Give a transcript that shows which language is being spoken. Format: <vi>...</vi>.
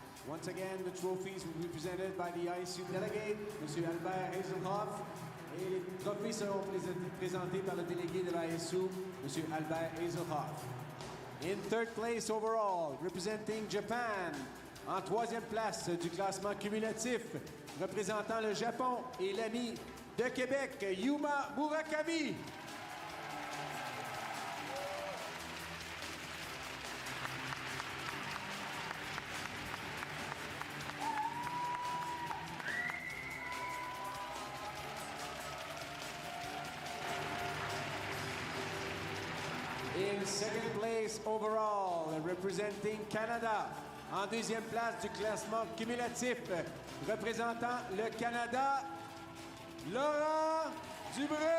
<en>Once again, the trophies will be presented by the ISU delegate, M.</en> <fr>Albert Hazelhoff, et les trophées seront présentés par le délégué de l'ISU, M. Albert Hazelhoff.</fr> <en>In third place overall, representing Japan,</en> <fr>en troisième place du classement cumulatif, représentant le Japon et l'ami de Québec, Yuma Murakami.</fr> <en>In second place overall, representing Canada.</en> <fr>En deuxième place du classement cumulatif, représentant le Canada, Laurent Dubreuil.</fr>